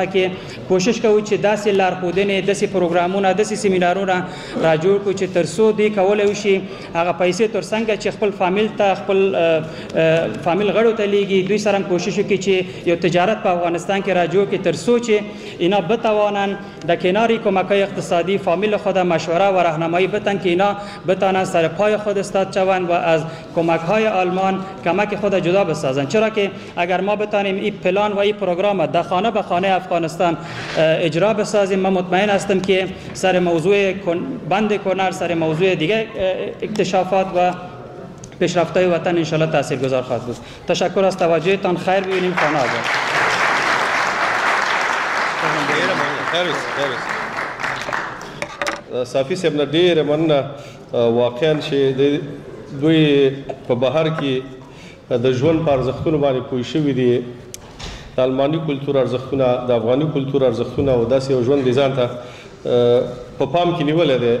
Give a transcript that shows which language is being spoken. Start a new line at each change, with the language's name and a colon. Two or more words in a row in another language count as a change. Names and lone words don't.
Pashto: کې کوشش کوي چې داسې لارښودنې، داسې پروګرامونه، داسې سیمینارونه را جوړ کړو چې تر څو دې کولی شي هغه پیسې تر څنګه چې خپل فامیل ته، خپل فامیل غړو ته لیږي، دوی سره هم کوشش وکړي چې یو تجارت په افغانستان کې را جوړ کړي تر څو چې
Persian: اینا بتوانن در کنار کمک‌های اقتصادی فامیل خود مشوره و راهنمایی بتن که اینا بتانن سر پای خود استاد شوند و از کمک‌های آلمان کمک خود جدا بسازند. چرا که اگر ما بتانیم این پلان و این پروگرام در خانه به خانه افغانستان اجرا بسازیم، من مطمئن هستم که سر موضوع بند کنر، سر موضوع دیگه اکتشافات و پیشرفت‌های وطن ان شاء الله تاثیرگذار خواهد بود. تشکر از توجهتان. خیر ببینیم. خانه آباد.
Pashto: صافي صاحب نه ډېره مننه. واقعا چې دوی په بهر کې د ژوند په ارزښتونو باندې پوه شوي دي، د الماني کلتور ارزښتونه، د افغاني کلتور ارزښتونه او داسې یو ژوند ځان ته په پام کې نیولی دی.